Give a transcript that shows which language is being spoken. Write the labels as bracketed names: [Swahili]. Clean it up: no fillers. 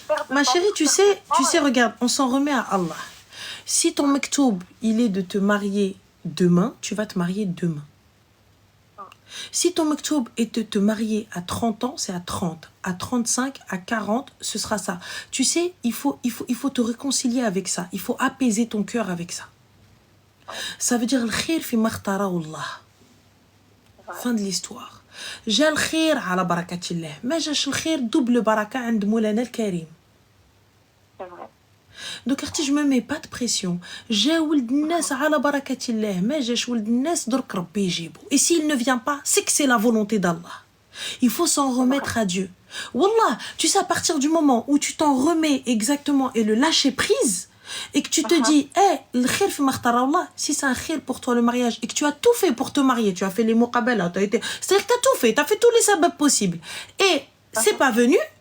[French] Ma chérie, tu sais, regarde, on s'en remet à Allah. Si ton maktoub, il est de te marier demain, tu vas te marier demain. Si ton maktoub est de te marier à 30 ans, c'est à 30. À 35, à 40, ce sera ça. Tu sais, il faut te réconcilier avec ça. Il faut apaiser ton cœur avec ça. Ça veut dire [Arabic] الخير في ما اختاره الله. [French] Fin de l'histoire. [Arabic] جاء الخير على بركة الله. ما جاش الخير double بركة عند مولانا الكريم. [French] Donc je me mets pas de pression. [Arabic] جا ولد الناس على بركة الله. ما جاش ولد الناس درك ربي يجيبه. [French] Et s'il ne vient pas, c'est que c'est la volonté d'Allah. Il faut s'en remettre à Dieu. Wallah, tu sais, à partir du moment où tu t'en remets exactement et le lâcher prise, et que tu te dis, le [Arabic] khir fi makhtara Allah, [French] si c'est un khir pour toi le mariage, et que tu as tout fait pour te marier, tu as fait les muqabala, c'est-à-dire que tu as tout fait, tu as fait tous les sabab possibles, et c'est pas venu,